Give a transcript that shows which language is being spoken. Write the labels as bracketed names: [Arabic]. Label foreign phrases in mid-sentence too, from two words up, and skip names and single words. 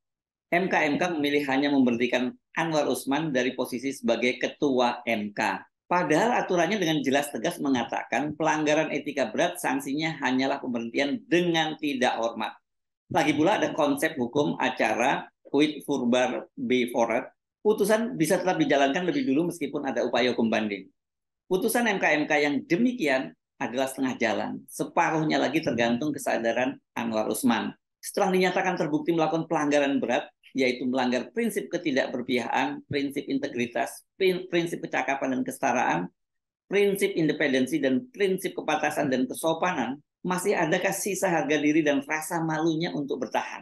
[Indonesian] MK-MK memilih hanya memberhentikan Anwar Usman dari posisi sebagai ketua MK. Padahal aturannya dengan jelas tegas mengatakan pelanggaran etika berat sanksinya hanyalah pemberhentian dengan tidak hormat. Lagi pula ada konsep hukum acara [Dutch] quid furbar be foret. [Indonesian] Putusan bisa tetap dijalankan lebih dulu meskipun ada upaya hukum banding. Putusan MK-MK yang demikian adalah setengah jalan. Separuhnya lagi tergantung kesadaran Anwar Usman. Setelah dinyatakan terbukti melakukan pelanggaran berat, yaitu melanggar prinsip ketidakberpihakan, prinsip integritas, prinsip kecakapan dan kesetaraan, prinsip independensi dan prinsip kepatasan dan kesopanan, masih adakah sisa harga diri dan rasa malunya untuk bertahan?